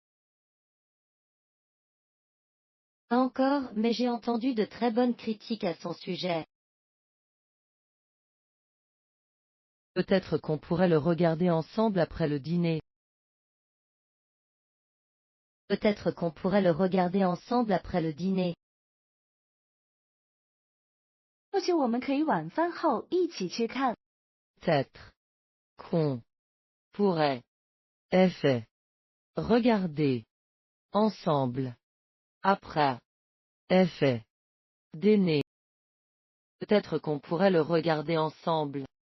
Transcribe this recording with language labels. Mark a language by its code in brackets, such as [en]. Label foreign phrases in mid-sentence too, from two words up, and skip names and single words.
[fr] Pas encore, mais j'ai entendu de très bonnes critiques à son sujet. Peut-être qu'on pourrait le regarder ensemble après le dîner. Peut-être qu'on pourrait le regarder ensemble après le dîner. [zh] 或许我们可以晚饭后一起去看。 [fr] Peut-être qu'on pourrait effet regarder ensemble après effet dîner. Peut-être qu'on pourrait le regarder ensemble.